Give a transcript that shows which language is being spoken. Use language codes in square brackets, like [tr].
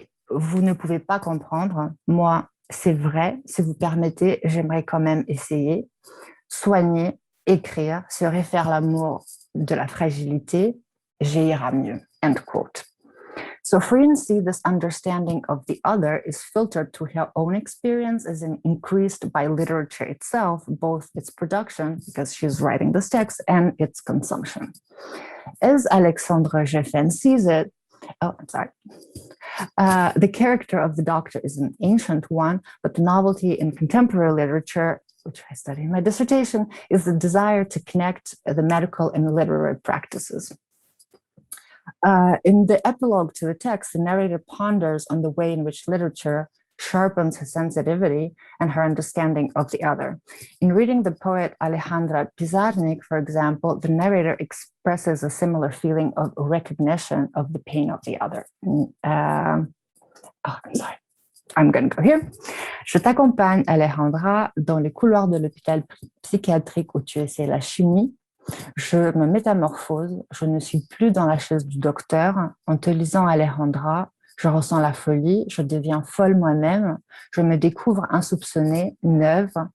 [fr] Vous ne pouvez pas comprendre, moi, c'est vrai, si vous permettez, j'aimerais quand même essayer. Soigner, écrire, se réfère l'amour de la fragilité, j'ira mieux. [en] End quote. So for Yunxi, this understanding of the other is filtered through her own experience as increased by literature itself, both its production, because she's writing this text, and its consumption. As Alexandre Geffen sees it, the character of the doctor is an ancient one, but the novelty in contemporary literature, which I study in my dissertation, is the desire to connect the medical and literary practices. In the epilogue to the text, the narrator ponders on the way in which literature sharpens his sensitivity and her understanding of the other. In reading the poet Alejandra Pizarnik, for example, the narrator expresses a similar feeling of recognition of the pain of the other. I'm sorry. I'm going to go here. [fr] Je t'accompagne, Alejandra, dans les couloirs de l'hôpital psychiatrique où tu essaies la chimie. Je me métamorphose, je ne suis plus dans la chaise du docteur. En te lisant, Alejandra, je ressens la folie, je deviens folle moi-même, je me découvre insoupçonnée, neuve.